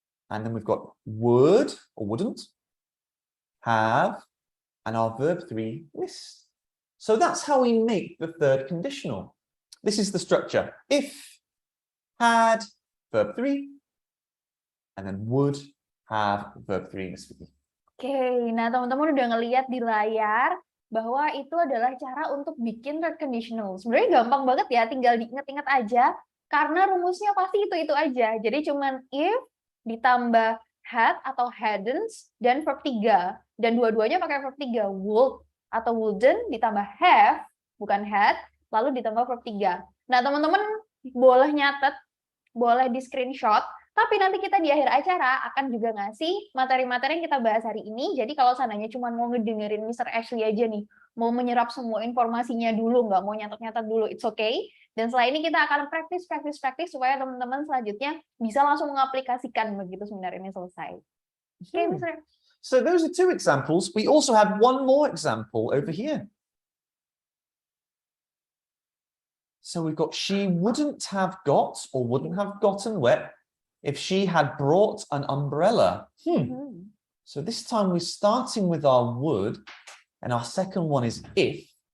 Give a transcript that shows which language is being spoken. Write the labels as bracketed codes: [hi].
[en] And then we've got would or wouldn't, have, and our verb 3, missed. So that's how we make the third conditional. This is the structure. If, had, verb 3, and then would, have, verb 3, Miss Vicky. [id] Oke, nah teman-teman udah ngeliat di layar bahwa itu adalah cara untuk bikin third conditional. Sebenarnya gampang banget ya, tinggal diingat-ingat aja, karena rumusnya pasti itu-itu aja. Jadi cuman if ditambah had atau hadn't dan verb 3. Dan dua-duanya pakai verb 3. Would atau wouldn't ditambah have, bukan had, lalu ditambah verb 3. Nah teman-teman boleh nyatet, boleh di screenshot, tapi nanti kita di akhir acara akan juga ngasih materi-materi yang kita bahas hari ini. Jadi kalau seandainya cuma mau ngedengerin Mr. Ashley aja nih, mau menyerap semua informasinya dulu, nggak mau nyatet-nyatet dulu, [en] it's okay. [id] Dan setelah ini kita akan praktis supaya teman-teman selanjutnya bisa langsung mengaplikasikan begitu seminar ini selesai. Oke, Mr. [en] So those are 2 examples. We also have one more example over here. So we've got she wouldn't have got or wouldn't have gotten wet if she had brought an umbrella. So this time we're starting with our would, and our second one is if.